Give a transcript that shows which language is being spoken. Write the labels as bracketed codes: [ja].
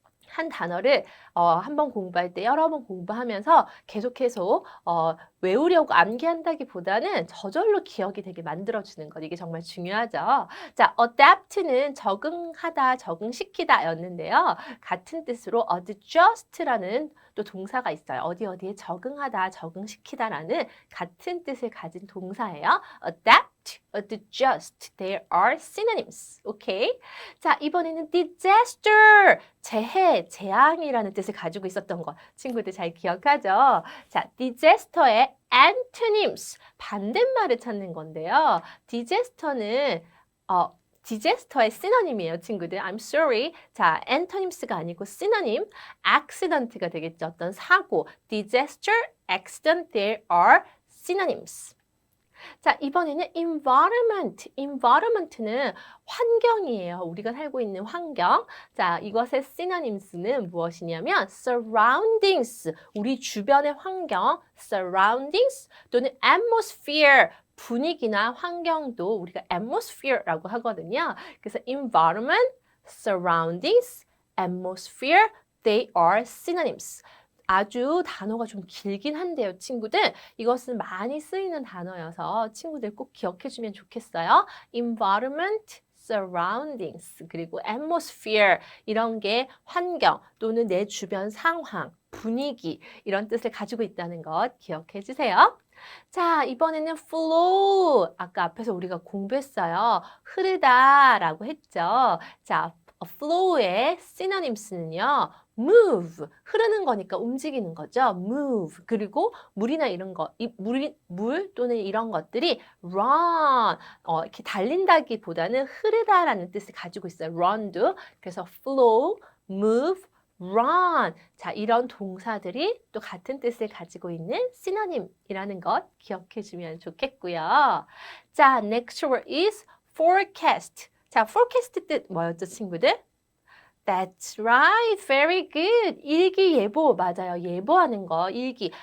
[ko] 한 단어를 한 번 공부할 때 여러 번 공부하면서 계속해서 외우려고 암기한다기보다는 저절로 기억이 되게 만들어주는 것. 이게 정말 중요하죠. 자, adapt는 적응하다, 적응시키다 였는데요. 같은 뜻으로 adjust라는 또 동사가 있어요. 어디에 적응하다, 적응시키다라는 같은 뜻을 가진 동사예요. [en] adapt, adjust, there are synonyms. [ko] 오케이? 자, 이번에는 disaster, 재해, 재앙이라는 뜻을 가지고 있었던 것. 친구들 잘 기억하죠? 자, disaster의 antonyms, 반대말을 찾는 건데요. disaster는 disaster의 시노님이에요, 친구들. [en] I'm sorry. [ko] 자, antonyms가 아니고 synonym, accident가 되겠죠. 어떤 사고. [en] disaster, accident, there are synonyms. [ko] 자, 이번에는 environment. environment는 환경이에요. 우리가 살고 있는 환경. 자, 이것의 synonyms는 무엇이냐면 surroundings. 우리 주변의 환경, surroundings 또는 atmosphere. 분위기나 환경도 우리가 atmosphere라고 하거든요. [en] 그래서 environment, surroundings, atmosphere, they are synonyms. [ko] 아주 단어가 좀 길긴 한데요, 친구들. 이것은 많이 쓰이는 단어여서 친구들 꼭 기억해주면 좋겠어요. environment, surroundings, 그리고 atmosphere 이런 게 환경 또는 내 주변 상황, 분위기 이런 뜻을 가지고 있다는 것 기억해 주세요. 자, 이번에는 flow. 아까 앞에서 우리가 공부했어요. 흐르다라고 했죠. 자, flow의 synonyms는요. move, 흐르는 거니까 움직이는 거죠. move. 그리고 물이나 이런 거, 물 또는 이런 것들이 run, 이렇게 달린다기보다는 흐르다라는 뜻을 가지고 있어요. run도. 그래서 flow, move, run. 자, 이런 동사들이 또 같은 뜻을 가지고 있는 synonym이라는 것 기억해 주면 좋겠고요. 자, [en] next word is forecast. [ko] 자, forecast 뜻 뭐였죠, 친구들? [en] That's right. Very good. [ko] 일기예보. 맞아요. 예보하는 거. 일기.